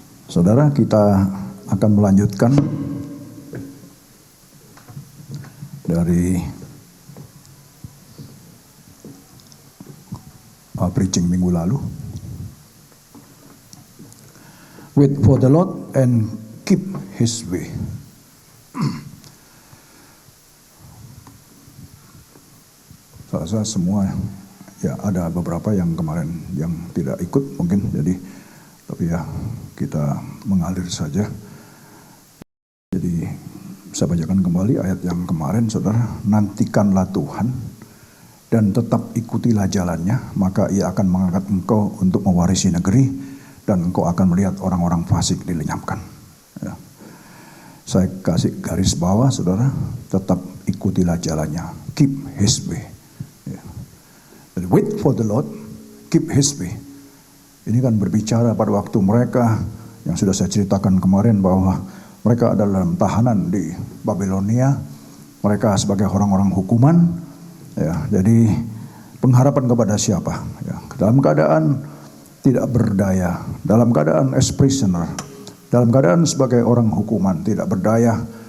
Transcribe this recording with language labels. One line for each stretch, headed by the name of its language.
Indonesian: Saudara, kita akan melanjutkan dari preaching minggu lalu.
English: Wait for the Lord and keep His way.
Indonesian: Saya rasa semua ya, ada beberapa yang kemarin yang tidak ikut mungkin, jadi tapi ya kita mengalir saja. Jadi saya bacakan kembali ayat yang kemarin saudara. Nantikanlah Tuhan dan tetap ikutilah jalannya, maka ia akan mengangkat engkau untuk mewarisi negeri dan engkau akan melihat orang-orang fasik dilenyapkan. Ya. Saya kasih garis bawah saudara, tetap ikutilah jalannya,
English: keep His way.
Indonesian: Ya.
English: Jadi, wait for the Lord, keep His way.
Indonesian: Ini kan berbicara pada waktu mereka yang sudah saya ceritakan kemarin bahwa mereka adalah dalam tahanan di Babilonia. Mereka sebagai orang-orang hukuman. Ya, jadi pengharapan kepada siapa? Ya, dalam keadaan tidak berdaya, dalam keadaan
English: as prisoner,
Indonesian: dalam keadaan sebagai orang hukuman tidak berdaya.